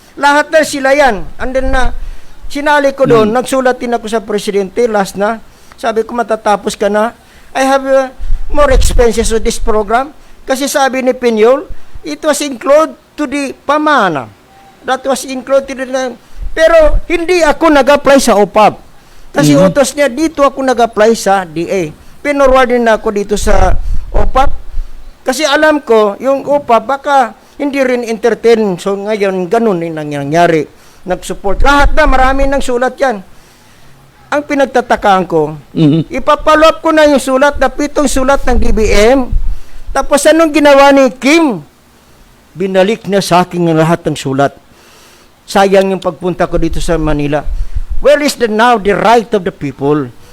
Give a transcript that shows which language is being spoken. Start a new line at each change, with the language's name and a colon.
Filipino: Lahat na sila yan. And then sinali ko doon. Nagsulat din ako sa Presidente last na. Sabi ko, matatapos ka na.
English: I have more expenses to this program.
Filipino: Kasi sabi ni Pinyol,
English: it was included to the pamana. That was included to the...
Filipino: Pero hindi ako nag-apply sa OPAP. Kasi utos niya, dito ako nag-apply sa DA. Pinorward din ako dito sa OPAP. Kasi alam ko, yung OPAP, baka hindi rin entertain. So ngayon, ganun din ang nangyari. Nag-support. Lahat na, marami ng sulat yan. Ang pinagtatakaan ko, ipapalop ko na yung sulat na 7 sulat ng DBM. Tapos anong ginawa ni Kim? Binalik niya sa akin ang lahat ng sulat. Sayang yung pagpunta ko dito sa Manila.
English: Where is now the right of the people?